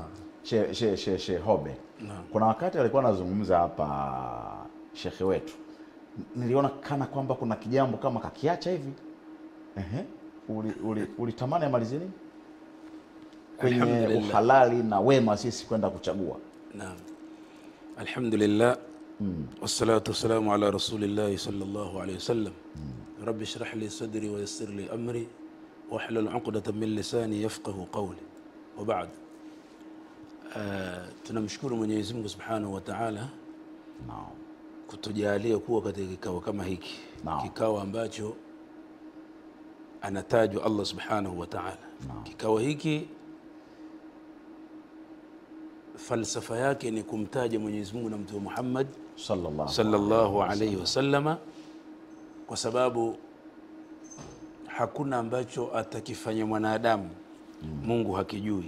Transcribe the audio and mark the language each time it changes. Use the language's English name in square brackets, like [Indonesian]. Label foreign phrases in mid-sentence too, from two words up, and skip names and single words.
[Swahili] Hobe, kuna wakati alikuwa anazungumza hapa shekhe wetu, niliona kana kwamba kuna kijambo kama kakiacha hivi. Ulitamani amalizie nini kwenye uhalali na wema sisi kwenda kuchagua? Naam, [Arabic] الحمد لله، والصلاة والسلام على رسول الله صلى الله عليه وسلم. رب اشرح لي صدري ويسر لي أمري واحلل عقدة من لساني يفقهوا قولي. وبعد, [Swahili] tunamshukuru Mwenyezi Mungu [Arabic] سبحانه وتعالى [Swahili] kutujalia kuwa katika kikao kama hiki, kikao ambacho anatajwa [Arabic] الله سبحانه وتعالى. [Swahili] Kikao hiki falsafa yake ni kumtaja Mwenyezi Mungu na Mtume Muhammad [Arabic] صلى الله عليه وسلم, [Swahili] kwa sababu hakuna ambacho atakifanya mwanadamu Mungu hakijui.